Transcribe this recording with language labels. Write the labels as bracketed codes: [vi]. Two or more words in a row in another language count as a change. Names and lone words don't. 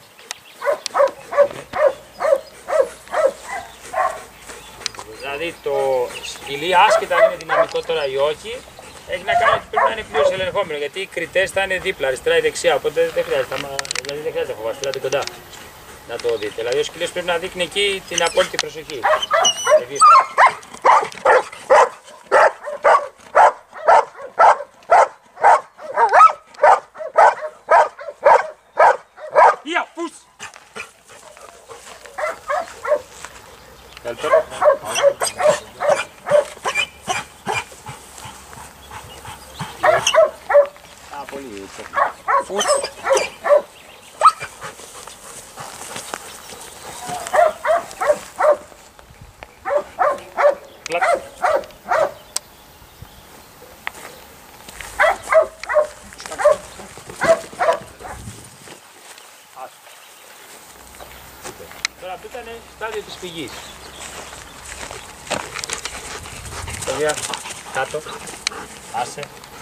[el] Δηλαδή το σκυλί, άσχετα αν είναι δυναμικό τώρα ή όχι, έχει να κάνει ότι πρέπει να είναι πλήρως ελεγχόμενο, γιατί οι κριτές θα είναι δίπλα, αριστερά ή δεξιά, οπότε δεν χρειάζεται, δηλαδή δεν χρειάζεται να φοβάστε, δηλαδή κοντά να το δείτε. Δηλαδή ο σκύλος πρέπει να δείχνει εκεί την απόλυτη προσοχή. [de] Hier, Fuß! [el] Πολύ Fuß! Platz! Τώρα αυτό ήταν στάδιο της φυγής. Κάτω, άσε.